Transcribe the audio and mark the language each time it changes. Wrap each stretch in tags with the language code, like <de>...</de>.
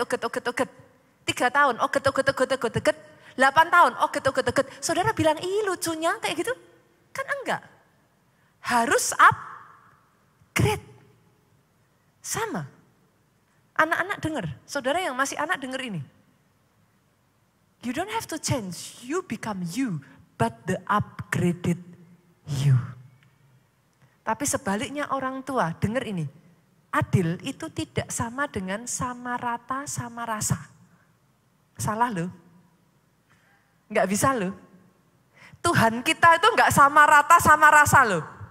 <id>3 tahun oget. 8 tahun oget. Saudara bilang ih lucunya kayak gitu. Kan enggak. Harus upgrade. Sama. Anak-anak dengar, saudara yang masih anak dengar ini.</id> <en>You don't have to change, you become you, but the upgraded you.</en> <id>Tapi sebaliknya orang tua, dengar ini. Adil itu tidak sama dengan sama rata, sama rasa. Salah loh. Enggak bisa loh. Tuhan kita itu enggak sama rata, sama rasa loh.</id>